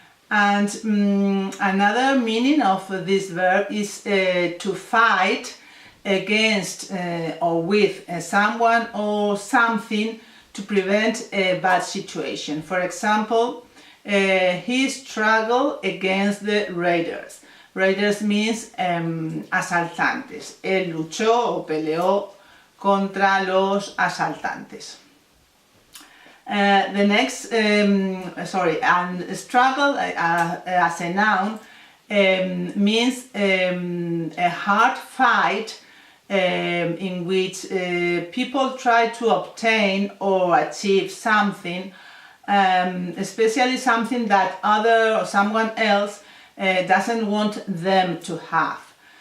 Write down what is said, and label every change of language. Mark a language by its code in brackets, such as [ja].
[en] And another meaning of this verb is to fight against or with someone or something to prevent a bad situation. For example, he struggled against the raiders. Raiders means asaltantes. [es] Él luchó o peleó contra los asaltantes. [en] The next, and struggle as a noun means a hard fight in which people try to obtain or achieve something, especially something that someone else doesn't want them to have.